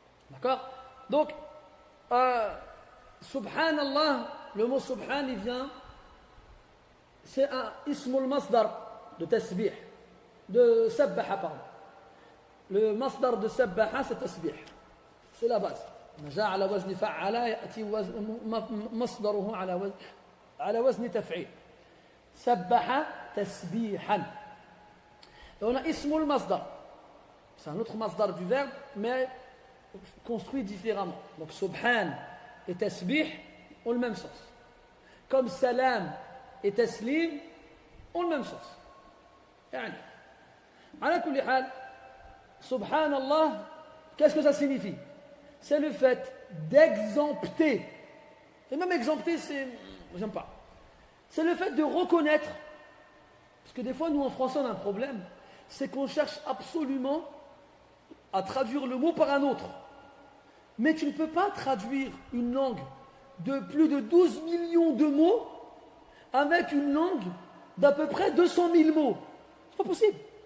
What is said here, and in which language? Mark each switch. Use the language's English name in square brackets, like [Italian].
[French] D'accord? Donc, Subhanallah, le mot Subhan, il vient, c'est un ismul masdar de tasbih, de sabbaha, pardon. Le masdar de sabbaha, c'est tasbih. C'est la base. [Arabic] جاء على وزن فعل يأتي مصدره على وزن تفعيل. سبح تسبيحا. [French] Et on a ismul masdar. C'est un autre masdar du verbe, mais construit différemment. Donc subhan et tasbih ont le même sens. Comme salam et taslim ont le même sens. [Arabic] يعني على كل حال سبحان الله, [French] qu'est-ce que ça signifie? C'est le fait d'exempter. Et même exempter, c'est, j'aime pas. C'est le fait de reconnaître, parce que des fois nous en français on a un problème, c'est qu'on cherche absolument à traduire le mot par un autre. Mais tu ne peux pas traduire une langue de plus de 12 millions de mots avec une langue d'à peu près 200 000 mots. C'est pas possible.